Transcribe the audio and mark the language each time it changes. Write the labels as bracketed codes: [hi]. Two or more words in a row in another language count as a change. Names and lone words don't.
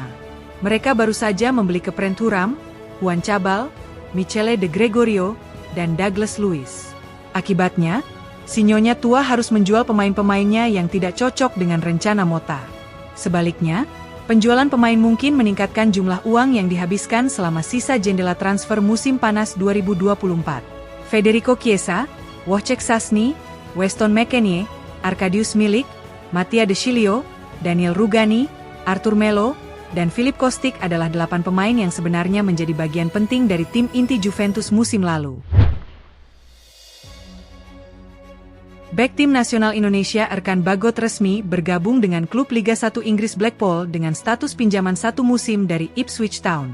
[id] Mereka baru saja membeli Kepren Thuram, Juan Cabal, Michele De Gregorio, dan Douglas Luiz. Akibatnya, Sinyonya tua harus menjual pemain-pemainnya yang tidak cocok dengan rencana Motta. Sebaliknya, penjualan pemain mungkin meningkatkan jumlah uang yang dihabiskan selama sisa jendela transfer musim panas 2024. Federico Chiesa, Wojciech Szczęsny, Weston McKennie, Arkadiusz Milik, Mattia De Sciglio, Daniel Rugani, Arthur Melo, dan Filip Kostic adalah 8 pemain yang sebenarnya menjadi bagian penting dari tim inti Juventus musim lalu. Bek tim nasional Indonesia Erkan Bagot resmi bergabung dengan klub Liga 1 Inggris Blackpool dengan status pinjaman 1 musim dari Ipswich Town.